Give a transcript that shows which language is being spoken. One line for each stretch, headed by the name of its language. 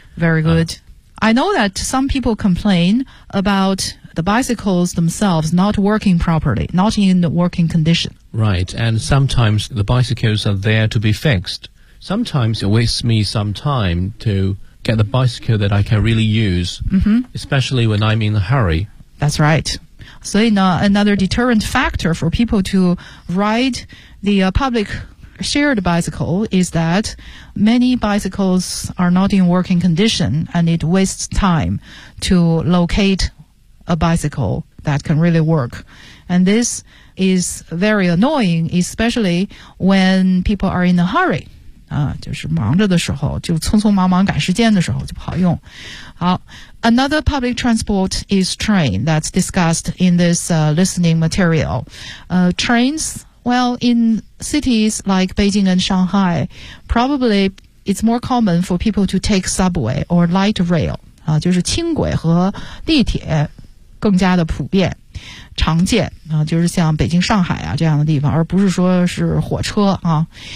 English: Mm-hmm. Very good.、I know that some people complain about the bicycles themselves not working properly, not in the working condition. Right, and sometimes the bicycles are there to be fixed. Sometimes it wastes me some time to get the bicycle that I can really use,、 mm-hmm. especially when I'm in a hurry. That's right.
Chinese: 所以呢
English: another deterrent factor for people to ride the、public shared bicycle is that many bicycles are not in working condition and it wastes time to locate a bicycle that can really work. And this is very annoying, especially when people are in a hurry.
Chinese: 就是忙着的时候就匆匆忙忙赶时间的时候就不好用。
English: 好 ,another public transport is train that's discussed in this、listening material.、trains, well, in cities like Beijing and Shanghai, probably it's more common for people to take subway or light rail,、
Chinese: 就是轻轨和地铁更加的普遍常见、就是像北京上海啊这样的地方而不是说是火车啊。